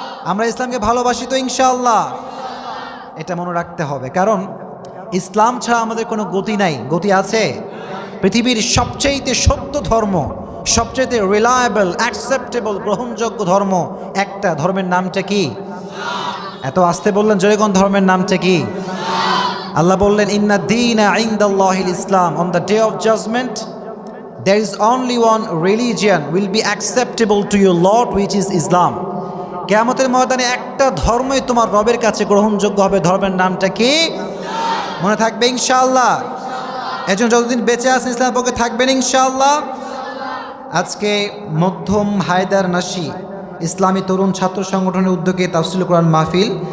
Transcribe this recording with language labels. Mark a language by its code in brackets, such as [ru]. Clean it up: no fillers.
[bn] আমরা ইসলামকে ভালোবাসি তো ইনশাআল্লাহ? এটা মনে রাখতে হবে, কারণ ইসলাম ছাড়া আমাদের কোনো গতি নাই। গতি আছে? পৃথিবীর সবচেয়ে সত্য ধর্ম, সবচেয়ে রিলায়েবল, অ্যাকসেপ্টেবল, গ্রহণযোগ্য ধর্ম একটা, ধর্মের নামটা কি? এত আস্তে বললেন, জোরে কোন ধর্মের নামটা কি? আল্লাহ বললেন, [ar] ইন্না দীনা ইনদাল্লাহিল ইসলাম, [en] On the day of judgment there is only one religion will be acceptable to your Lord, which is Islam. [bn] কিয়ামতের ময়দানে একটা ধর্মই তোমার রবের কাছে গ্রহণযোগ্য হবে, ধর্মের নামটা কি? মনে থাকবে ইনশাআল্লাহ। এজন্য যতদিন বেঁচে আছেন ইসলামের পক্ষে থাকবেন ইনশাআল্লাহ। আজকে মধ্যম হায়দার নাশি ইসলামী তরুণ ছাত্র সংগঠনের উদ্যোগে তাফসিরুল কোরআন মাহফিল।